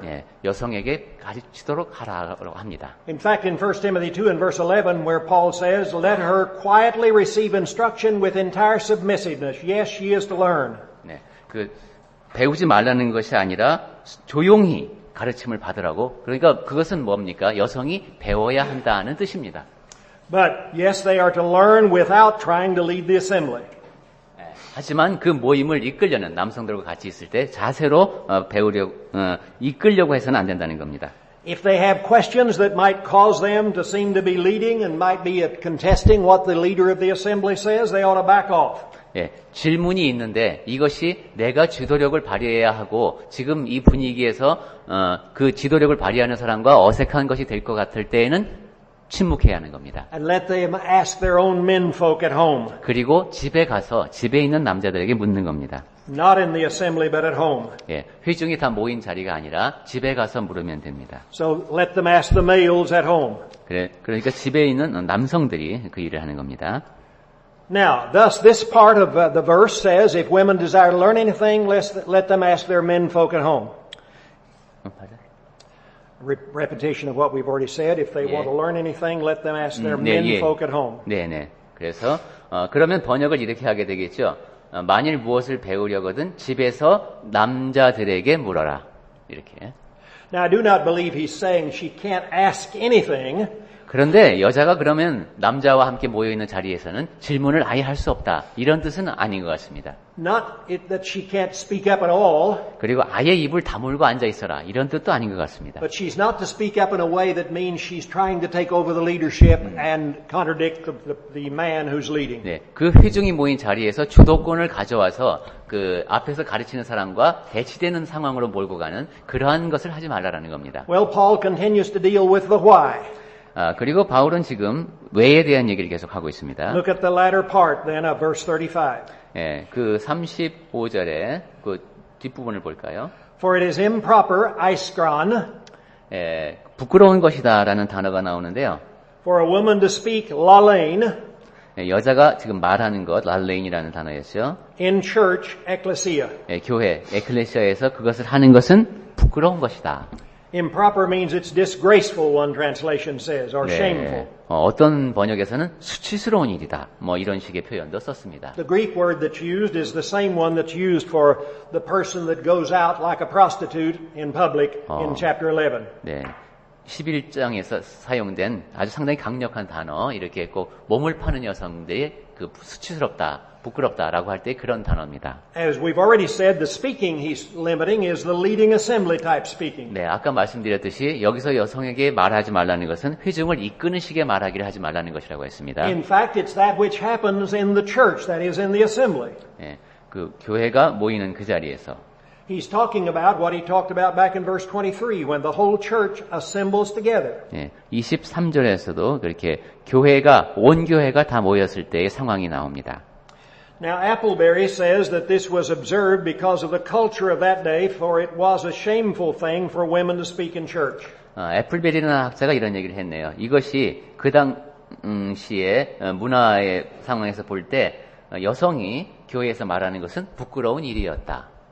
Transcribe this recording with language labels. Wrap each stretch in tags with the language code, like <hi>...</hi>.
<ko>예, 여성에게 가르치도록 하라고 합니다.</ko> <en>In fact, in 1 Timothy 2 and verse 11, where Paul says, let her quietly receive instruction with entire submissiveness. Yes, she is to learn.</en> <ko>네, 배우지 말라는 것이 아니라 조용히 가르침을 받으라고. 그러니까 그것은 뭡니까? 여성이 배워야 한다는 뜻입니다.</ko> <en>But yes, they are to learn without trying to lead the assembly.</en> <ko>하지만 그 모임을 이끌려는 남성들과 같이 있을 때 자세로 이끌려고 해서는 안 된다는 겁니다.</ko> <en>If they have questions that might cause them to seem to be leading and might be contesting what the leader of the assembly says, they ought to back off.</en> <ko>예, 질문이 있는데 이것이 내가 지도력을 발휘해야 하고 지금 이 분위기에서 그 지도력을 발휘하는 사람과 어색한 것이 될 것 같을 때에는 침묵해야 하는 겁니다.</ko> <en>And let them ask their own menfolk at home.</en> <ko>그리고 집에 가서 집에 있는 남자들에게 묻는 겁니다.</ko> <en>Not in the assembly, but at home.</en> <ko>예, 회중이 다 모인 자리가 아니라 집에 가서 물으면 됩니다.</ko> <en>So let them ask the males at home.</en> <ko>그러니까 집에 있는 남성들이 그 일을 하는 겁니다.</ko> <en>Now, thus this part of the verse says, if women desire to learn anything, let them ask their menfolk at home. Repetition of what we've already said. If they want to learn anything, let them ask their menfolk at home.</en> <ko>네네. 그래서 그러면 번역을 이렇게 하게 되겠죠. 만일 무엇을 배우려거든 집에서 남자들에게 물어라. 이렇게.</ko> <en>Now, I do not believe he's saying she can't ask anything.</en> <ko>그런데 여자가 그러면 남자와 함께 모여있는 자리에서는 질문을 아예 할 수 없다. 이런 뜻은 아닌 것 같습니다.</ko> <en>Not that she can't speak up at all.</en> <ko>그리고 아예 입을 다물고 앉아 있어라. 이런 뜻도 아닌 것 같습니다.</ko> <en>But she's not to speak up in a way that means she's trying to take over the leadership and contradict the man who's leading.</en> <ko>네, 그 회중이 모인 자리에서 주도권을 가져와서 그 앞에서 가르치는 사람과 대치되는 상황으로 몰고 가는 그러한 것을 하지 말라라는 겁니다.</ko> <en>Well, Paul continues to deal with the why.</en> <ko>그리고 바울은 지금 왜에 대한 얘기를 계속하고 있습니다.</ko> <en>Look at the latter part then of verse 35.</en> <ko>예, 그 35절에 그 뒷부분을 볼까요?</ko> <en>For it is improper, aiskron,</en> <ko>예, 부끄러운 것이다라는 단어가 나오는데요.</ko> <en>for a woman to speak lalein</en> <ko>예, 여자가 지금 말하는 것, 랄레인이라는 단어였죠. in church, ecclesia. 예, 교회, 에클레시아에서 그것을 하는 것은 부끄러운 것이다.</ko> <en>Improper means it's disgraceful, one translation says, or shameful.</en> <ko>어떤 번역에서는 수치스러운 일이다. 뭐 이런 식의 표현도 썼습니다.</ko> <en>The Greek word that's used is the same one that's used for the person that goes out like a prostitute in public in chapter 11.</en> <ko>네. 11장에서 사용된 아주 상당히 강력한 단어, 이렇게 꼭 몸을 파는 여성들이 그 수치스럽다, 부끄럽다라고 할 때 그런 단어입니다.</ko> <en>As we've already said, the speaking he's limiting is the leading assembly type speaking.</en> <ko>네, 아까 말씀드렸듯이 여기서 여성에게 말하지 말라는 것은 회중을 이끄는 식의 말하기를 하지 말라는 것이라고 했습니다.</ko> <en>In fact, it's that which happens in the church, that is in the assembly.</en> <ko>네, 그 교회가 모이는 그 자리에서.</ko> <en>He's talking about what he talked about back in verse 23, when the whole church assembles together.</en> <ko>네, 23절에서도 그렇게 교회가, 온 교회가 다 모였을 때의 상황이 나옵니다.</ko> <en>Now, Appleberry says that this was observed because of the culture of that day, for it was a shameful thing for women to speak in church.</en> <ko>애플베리라는 학자가 이런 얘기를 했네요. 이것이 그 당시의 문화의 상황에서 볼 때 여성이 교회에서 말하는 것은 부끄러운 일이었다.</ko>